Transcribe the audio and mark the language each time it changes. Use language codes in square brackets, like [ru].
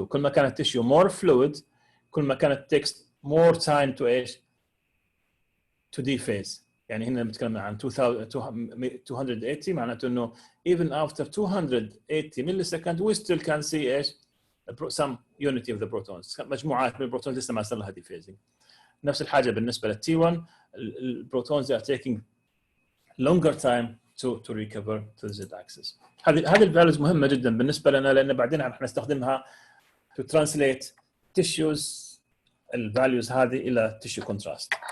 [ar] كل ما كانت [en] tissue more fluid, [ar] كل ما كانت [en] takes more time to [ar] ايش؟ [en] to dephase. [ar] يعني هنا بنتكلم عن [en] 280 [ar] معناته انه [en] even after 280 millisecond we still can see ايش؟ some unity of the protons. [ar] مجموعات من البروتونز لسه ما صار لها dephasing. نفس الحاجه بالنسبه لل [en] T1 البروتونز are taking longer time to recover to the Z-axis. [ar] هذه الفاليوز مهمه جدا بالنسبه لنا لان بعدين راح نستخدمها [en] to translate tissues [ar] الفاليوز هذه الى [en] tissue contrast.